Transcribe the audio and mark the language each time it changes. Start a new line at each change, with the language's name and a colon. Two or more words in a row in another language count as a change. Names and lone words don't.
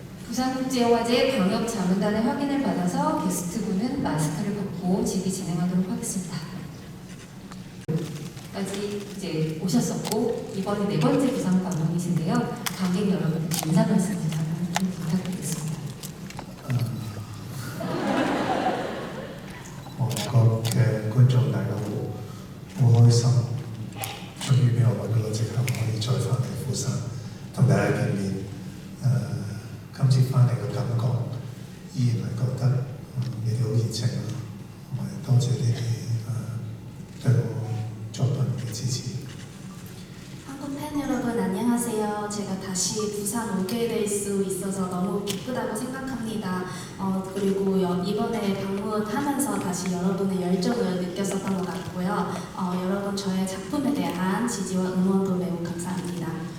Korean: 부산국제영화제 방역자문단의 확인을 받아서 게스트분은 마스크를 벗고 질의 진행하도록 하겠습니다. 까지 이제 오셨었고 이번이 4번째 부산 방문이신데요. 관객 여러분 인사 말씀 좀 부탁드리겠습니다.
Cantonese: 各嘅觀眾大家好，好開心，終於俾我揾到個藉口可以再翻嚟釜山同大家見面。今次翻嚟嘅感覺依然係覺得你哋好熱情啦，同埋多謝你哋對我作品嘅支持。
Korean: 한국 팬 여러분 안녕하세요. 제가 다시 부산 오게 될 수 있어서 너무 기쁘다고 생각합니다. 그리고 이번에 방문하면서 다시 여러분의 열정을 느꼈었던 것 같고요. 여러분 저의 작품에 대한 지지와 응원도 매우 감사합니다.